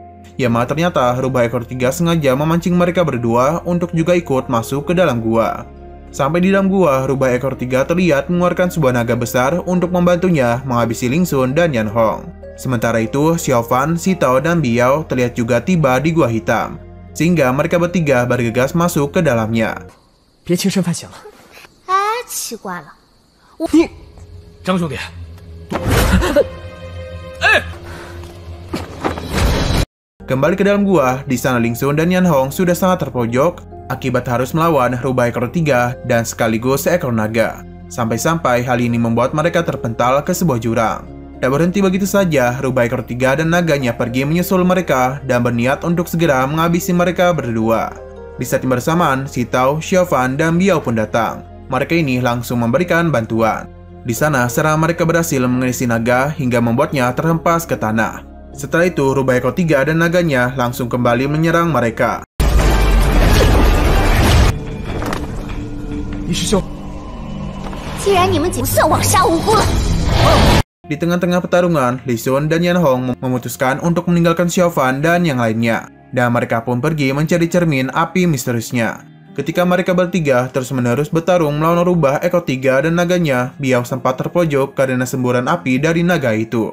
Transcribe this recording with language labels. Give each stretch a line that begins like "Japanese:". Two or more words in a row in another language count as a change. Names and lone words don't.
Indonesian: Ya malah ternyata rubah ekor 3 sengaja memancing mereka berdua untuk juga ikut masuk ke dalam gua. Sampai di dalam gua, rubah ekor 3 terlihat mengeluarkan sebuah naga besar untuk membantunya menghabisi Lee Sun dan Yan Hong. Sementara itu, Xiao Fan, Si Tao, dan Biao terlihat juga tiba di gua hitam. Sehingga mereka bertiga bergegas masuk ke dalamnya.
Chinese: 别轻声犯险了。哎，奇怪了，你张兄弟，
Indonesian: Kembali ke dalam gua, di sana Lee Sun dan Yan Hong sudah sangat terpojok akibat harus melawan rubah ekor 3 dan sekaligus seekor naga. Sampai-sampai hal ini membuat mereka terpental ke sebuah jurang. Tak berhenti begitu saja, rubah ekor 3 dan naganya pergi menyusul mereka dan berniat untuk segera menghabisi mereka berdua. Di saat yang bersamaan, Si Tao, Xiao Fan, dan Biao pun datang. Mereka ini langsung memberikan bantuan. Di sana, serangan mereka berhasil mengisi naga hingga membuatnya terhempas ke tanah. Setelah itu, rubah ekor 3 dan naganya langsung kembali menyerang mereka.
Chinese: 李师兄，既然你们不算枉杀无辜了。
Indonesian: Di tengah-tengah pertarungan, Lee Sun dan Yan Hong memutuskan untuk meninggalkan Xiao Fan dan yang lainnya. Dan mereka pun pergi mencari cermin api misteriusnya. Ketika mereka bertiga terus-menerus bertarung melawan rubah ekor 3 dan naganya, Biao sempat terpojok karena semburan api dari naga itu.